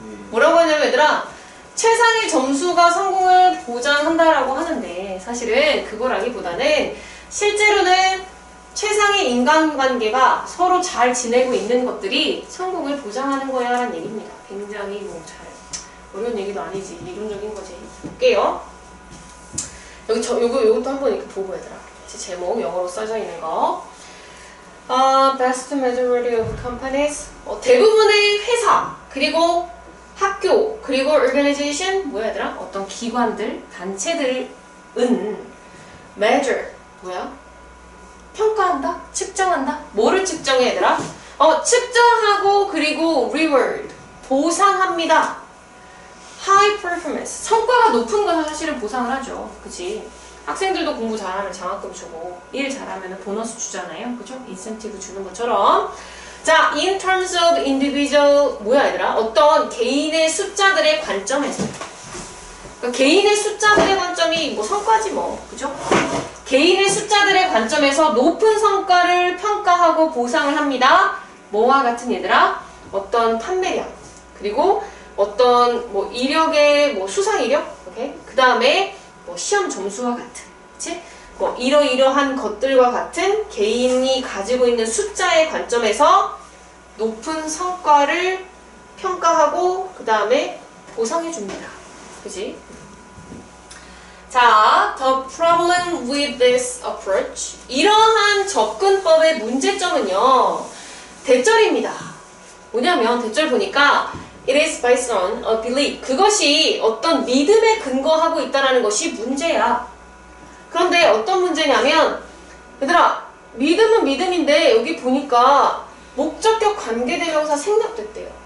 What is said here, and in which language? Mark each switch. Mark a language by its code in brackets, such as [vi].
[ko] 뭐라고 하냐면 얘들아 최상의 점수가 성공을 보장한다라고 하는데 사실은 그거라기보다는 실제로는 최상의 인간관계가 서로 잘 지내고 있는 것들이 성공을 보장하는 거야 라는 얘기입니다. 굉장히 잘 어려운 얘기도 아니지. 이론적인 거지. 볼게요. 요것도 한번 이렇게 보고 얘들아. 제목 영어로 써져 있는 거. [en] Best majority of companies. [ko] 대부분의 회사, 그리고 학교, 그리고 organization, 뭐야 얘들아? 어떤 기관들, 단체들은 measure, 뭐야? 평가한다? 측정한다? 뭐를 측정해 얘들아? 측정하고 그리고 reward, 보상합니다. [en] high performance, [ko] 성과가 높은 건 사실은 보상을 하죠. 그치? 학생들도 공부 잘하면 장학금 주고 일 잘하면 보너스 주잖아요. 그죠? 인센티브 주는 것처럼. [en] 자, in terms of individual, [ko] 뭐야 얘들아? 어떤 개인의 숫자들의 관점에서. 그러니까 개인의 숫자들의 관점이 성과지 그죠? 개인의 숫자들의 관점에서 높은 성과를 평가하고 보상을 합니다. 뭐와 같은 얘들아? 어떤 판매량, 그리고 어떤 뭐 이력의 뭐 수상 이력, 오케이? 그 다음에 뭐 시험 점수와 같은, 그치? 뭐 이러이러한 것들과 같은 개인이 가지고 있는 숫자의 관점에서 높은 성과를 평가하고 그 다음에 보상해 줍니다. 그치? [en] 자, the problem with this approach. [ko] 이러한 접근법의 문제점은요, 대절입니다. 뭐냐면, 대절 보니까, [en] it is based on a belief. [ko] 그것이 어떤 믿음에 근거하고 있다는 것이 문제야. 그런데 어떤 문제냐면, 얘들아, 믿음은 믿음인데, 여기 보니까, 목적격 관계대명사 생략됐대요.